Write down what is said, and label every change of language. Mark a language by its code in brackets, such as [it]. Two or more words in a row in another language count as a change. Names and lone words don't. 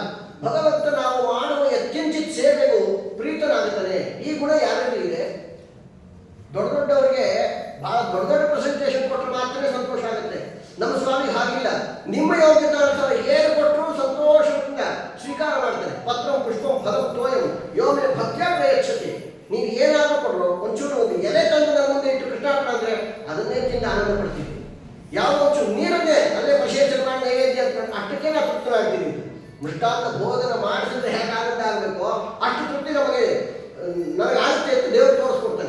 [kn] ಭಗವಂತ ನಾವು ಮಾಡುವ ಯತ್ಕಿಂಚಿತ್ ಸೇವೆಗೂ ಪ್ರೀತನಾಗುತ್ತಾನೆ. ಈ ಗುಣ ಯಾರಲ್ಲಿ ಇದೆ? ದೊಡ್ಡವರಿಗೆ ಬಹಳ ದೊಡ್ಡ ಪ್ರೆಸೆಂಟೇಷನ್ ಕೊಟ್ಟರೆ ಮಾತ್ರ ಸಂತೋಷ ಆಗುತ್ತೆ. ನಮ್ಮ ಸ್ವಾಮಿ ಹಾಗಿಲ್ಲ. ನಿಮ್ಮ ಯೋಗ್ಯತಾನುಸಾರ ಏನು ಕೊಟ್ಟರು ಸಂತೋಷದಿಂದ ಸ್ವೀಕಾರ ಮಾಡ್ತಾರೆ. [sa] ಪತ್ರಂ ಪುಷ್ಪಂ ಫಲಂ ತೋಯಂ ಯೋಮೆ ಭಕ್ತ್ಯಾ ಪ್ರಯಚ್ಛತಿ. [kn] ನೀವು ಏನಾದರೂ ಕೊಟ್ಟರು ಒಂಚೂರು ಒಂದು ಎಲೆ ತಂದು ನನ್ನ ಮುಂದೆ ಇಟ್ಟು ಕೃಷ್ಣಾರ್ಪಣ ಅಂದರೆ ಅದನ್ನೇ ತಿಂದು ಆನಂದ ಪಡ್ತೀವಿ. ಯಾವ ಒಂಚೂರು ನೀರನ್ನೇ ಅಲ್ಲೇ ವಿಶೇಷ ಮಾಡಿ ನೈವೇದ್ಯ ಅಂತ ಅಷ್ಟಕ್ಕೆ ನಾವು ತೃಪ್ತರಾಗ್ತೀವಿ. ಮೃಷ್ಟಾಂತ ಬೋಧನ ಮಾಡಿಸಿದ್ರೆ ಹೇಗೆ ಆನಂದ ಆಗಬೇಕೋ ಅಷ್ಟು ತೃಪ್ತಿ ನನಗೆ ಆಗುತ್ತೆ ಅಂತ ದೇವರು ತೋರಿಸ್ಕೊಡ್ತಾನೆ.